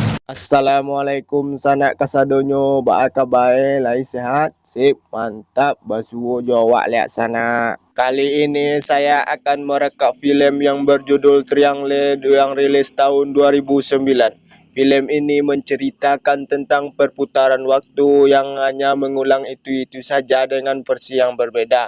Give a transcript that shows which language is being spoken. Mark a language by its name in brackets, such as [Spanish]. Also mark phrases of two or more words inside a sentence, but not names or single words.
[Minangkabau] Assalamualaikum sanak kasadonyo ba'a kabae lai sehat sip mantap basuo jawak liat sana. [Indonesian] Kali ini saya akan merekam film yang berjudul Triangle yang rilis tahun 2009. Film ini menceritakan tentang perputaran waktu yang hanya mengulang itu saja dengan versi yang berbeda.